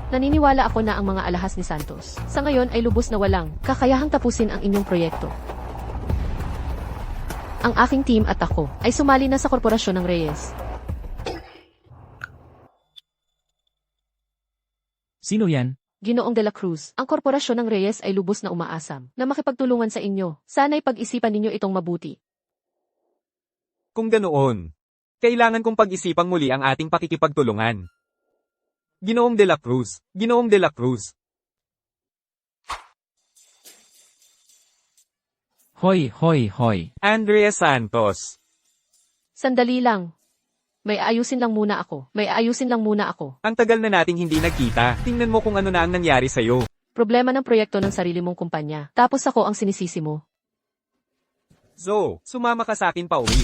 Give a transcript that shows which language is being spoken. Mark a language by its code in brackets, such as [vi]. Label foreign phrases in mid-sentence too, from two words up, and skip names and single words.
[tl] Naniniwala ako na ang mga alahas ni Santos sa ngayon ay lubos na walang kakayahang tapusin ang inyong proyekto. Ang aking team at ako ay sumali na sa korporasyon ng Reyes. Sino yan? Ginoong de la Cruz, ang korporasyon ng Reyes ay lubos na umaasam na makipagtulungan sa inyo. Sana'y pag-isipan ninyo itong mabuti. kung ganoon. Kailangan kong pag-isipang muli ang ating pakikipagtulungan. Ginoong de la Cruz, Ginoong de la Cruz. Hoy, hoy, hoy. Andrea Santos. Sandali lang. May ayusin lang muna ako. Ang tagal na nating hindi nagkita. Tingnan mo kung ano na ang nangyari sa'yo. Problema ng proyekto ng sarili mong kumpanya. Tapos ako ang sinisisi mo. Zo, sumama ka sa akin pa uwi.